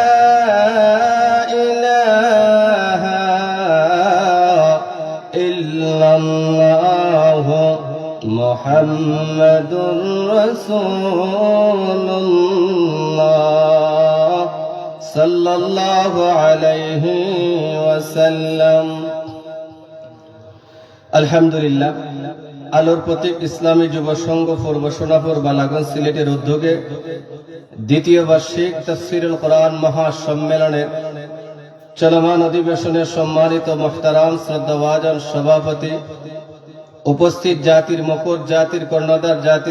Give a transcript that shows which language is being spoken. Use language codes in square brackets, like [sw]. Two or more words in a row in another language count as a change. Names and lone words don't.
[ar] الہ الا اللہ محمد رسول اللہ صلی اللہ علیہ وسلم [bn] আলহামদুলিল্লাহ আলোর প্রতীক ইসলামী যুব সংঘ পূর্ব সোনাপুর বালাগঞ্জ সিলেটের উদ্যোগে দ্বিতীয় বার্ষিক তাফসীরুল কোরআন মহাসম্মেলনের চলমান অধিবেশনের সম্মানিত মুহতারাম শ্রদ্ধাভাজন সভাপতি উপস্থিত জাতির মুকুট জাতির কর্ণধার জাতির